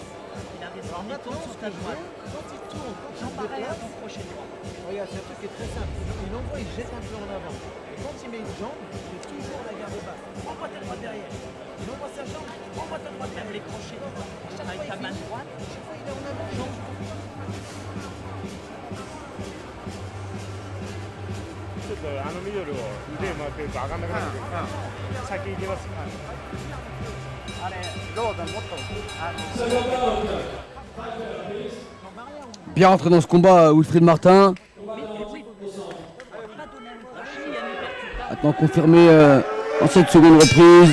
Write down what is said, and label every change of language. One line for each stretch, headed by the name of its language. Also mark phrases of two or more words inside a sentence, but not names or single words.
French: Alors maintenant, ce que je veux, quand il tourne, quand il se déplace, regarde, c'est un truc qui est très simple. Il envoie, il jette un peu en avant. Et quand il met une jambe, il fait toujours la garde basse. Envoie ta droite derrière. Il envoie sa jambe, envoie ta droite derrière. Les crochets, avec ta main droite. Chaque fois, il est en avant, jambe.
Japanese: ちょっとあのミドルを腕回ってると上がんなくなってくるから先行きます。あれロードもっと
French: Bien rentré dans ce combat, Wilfried Martin. Maintenant confirmé en cette seconde reprise.